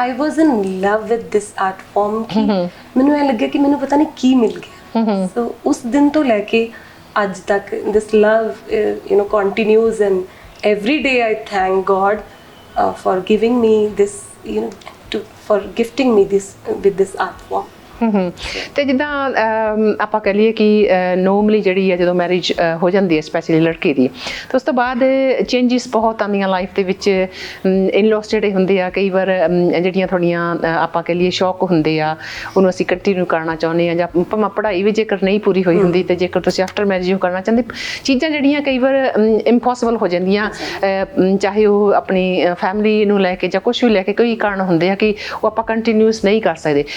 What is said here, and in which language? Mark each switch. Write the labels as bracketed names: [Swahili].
[English] I was in love with this art form [Punjabi] ਕਿ ਮੈਨੂੰ ਇਹ ਲੱਗਿਆ ਕਿ ਮੈਨੂੰ ਪਤਾ ਨਹੀਂ ਕੀ ਮਿਲ ਗਿਆ। ਸੋ ਉਸ ਦਿਨ ਤੋਂ ਲੈ ਕੇ ਅੱਜ ਤੱਕ [English] this love continues, and every day I thank God for giving me this, for gifting me this with this art form. [Punjabi] ਤੇ ਜਿੱਦਾਂ ਆਪਾਂ ਕਹ ਲਈਏ ਕਿ ਨੋਰਮਲੀ ਜਿਹੜੀ ਹੈ ਜਦੋਂ ਮੈਰਿਜ ਹੋ ਜਾਂਦੀ ਹੈ ਸਪੈਸ਼ਲੀ ਲੜਕੀ ਦੀ, ਤੇ ਉਸ ਤੋਂ ਬਾਅਦ ਚੇਂਜਿਸ ਬਹੁਤ ਆਉਂਦੀਆਂ ਲਾਈਫ ਦੇ ਵਿੱਚ। ਇਨਲੌਸ ਜਿਹੜੇ ਹੁੰਦੇ ਆ, ਕਈ ਵਾਰ ਜਿਹੜੀਆਂ ਥੋੜੀਆਂ ਆਪਾਂ ਕਹ ਲਈਏ ਸ਼ੌਕ ਹੁੰਦੇ ਆ, ਉਹਨੂੰ ਅਸੀਂ ਕੰਟੀਨਿਊ ਕਰਨਾ ਚਾਹੁੰਦੇ ਹਾਂ, ਜਾਂ ਭਾਵੇਂ ਪੜ੍ਹਾਈ ਵੀ ਜੇਕਰ ਨਹੀਂ ਪੂਰੀ ਹੋਈ ਹੁੰਦੀ, ਤੇ ਜੇਕਰ ਤੁਸੀਂ ਆਫਟਰ ਮੈਰਿਜ ਉਹ ਕਰਨਾ ਚਾਹੁੰਦੇ, ਚੀਜ਼ਾਂ ਜਿਹੜੀਆਂ ਕਈ ਵਾਰ ਇੰਪੋਸੀਬਲ ਹੋ ਜਾਂਦੀਆਂ, ਚਾਹੇ ਉਹ ਆਪਣੀ ਫੈਮਿਲੀ ਨੂੰ ਲੈ ਕੇ ਜਾਂ ਕੁਛ ਵੀ ਲੈ ਕੇ, ਕਈ ਕਾਰਨ ਹੁੰਦੇ ਆ ਕਿ ਉਹ ਆਪਾਂ ਕੰਟੀਨਿਊਸ ਨਹੀਂ ਕਰ ਸਕਦੇ।